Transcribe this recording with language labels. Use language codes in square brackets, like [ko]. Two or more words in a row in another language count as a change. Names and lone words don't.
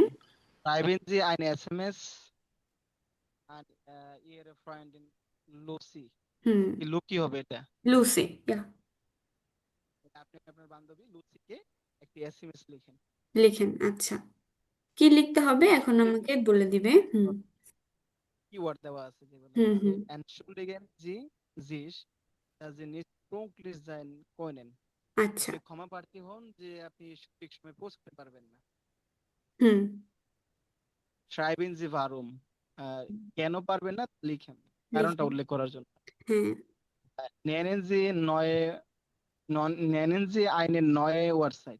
[de] Schreiben Sie eine SMS an Ihre Freundin Lucy. হুম। [bn] কি লুকি হবে এটা? লুসি, ইয়া। আপনি আপনার বান্ধবী লুসিকে একটি এসএমএস লিখেন। লিখেন, আচ্ছা। কি লিখতে হবে এখন আমাকে বলে দিবে। হুম কিওয়ার্ড দেওয়া আছে যেগুলো হুম যে হুম। [de] entschuldigen Sie sich, dass Sie nicht pünktlich sein können. [bn] আচ্ছা। আপনি ক্ষমা প্রার্থী হন যে আপনি সঠিক সময় পৌঁছতে পারবেন না। হুম। [de] Schreiben Sie warum, [bn] কেন পারবেন না লিখেন, কারণটা লিখেন। উল্লেখ করার জন্য। হ্যাঁ। [de] Nennen Sie nennen Sie eine neue Uhrzeit.